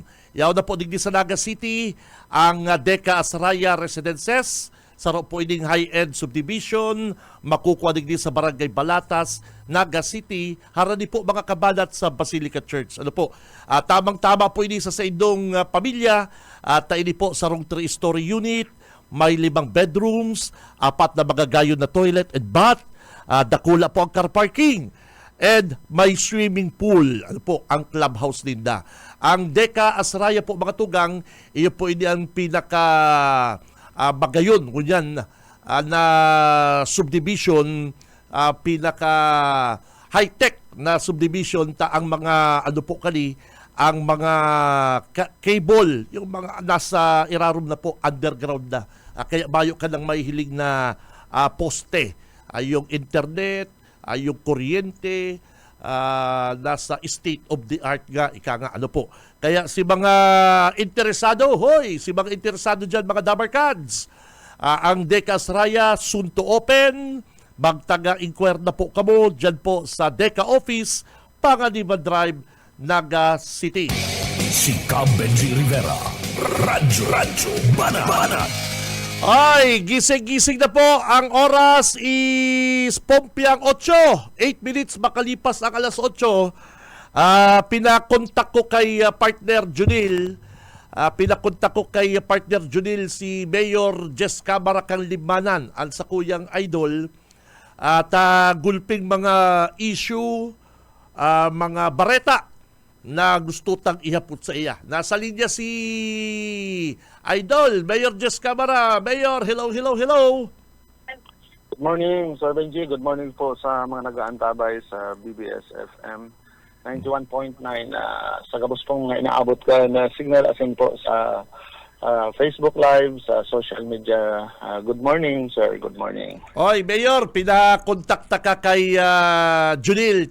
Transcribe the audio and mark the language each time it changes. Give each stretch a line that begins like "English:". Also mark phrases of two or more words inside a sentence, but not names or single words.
Bikol: Yaw na po digdi sa Naga City, ang Deca Asraya Residences, saro po ining
English: high-end subdivision,
Bikol: makukuha digdi sa Barangay Balatas, Naga City, harani po mga kabanat sa Basilica Church. Ano po, tamang-tama po ini sa indong pamilya, at ini po sarong 3-story unit, may 5 bedrooms, 4 na magagayon na
English: toilet and bath,
Bikol: dakula po ang
English: car parking,
Bikol: and may
English: swimming pool.
Bikol: Ano po, ang clubhouse ninda. Ang Deca Asraya po mga tugang, iyo po ini ang pinaka bagayon, kunyan, na subdivision, pinaka high-tech na subdivision ta ang mga ano po kani ang mga cable,
Filipino: yung mga nasa irarum na po underground na.
Bikol: Kaya bayo ka ng may hiling na poste, yung internet, yung kuryente, nasa
English: state of the art
Bikol: nga, ika nga ano po.
Filipino: Kaya si mga interesado, si mga interesado dyan, mga Dabarkads, ang Deca Asraya
English: soon to open.
Filipino: Magtaga-inquire na po kamo dyan po sa Deca Office, Panganiban Drive, Naga City. Si Cam Benji Rivera, Radyo Banat. Ay, gising-gising na po. Ang oras is pompyang 8. 8 minutes makalipas ang alas 8. Pinakontak ko kay partner Junil.
Bikol: Si Mayor Jess Camara kang Limanan, ang sakuyang idol. At gulping mga issue, mga bareta na gusto tang ihapot sa iya.
Filipino: Nasa linya si Idol, Mayor Jess Camara. Mayor, hello.
English: Good morning, Sir Benji. Good morning
Filipino: po sa mga nag-aantabay sa BBS FM.
Bikol: 91.9 sa gabos pong inaabot ka na signal asin po sa Facebook Live, sa
English: social media. Good morning, sir. Good morning.
Filipino: Oy, Mayor, pinakontakta ka kay Junil.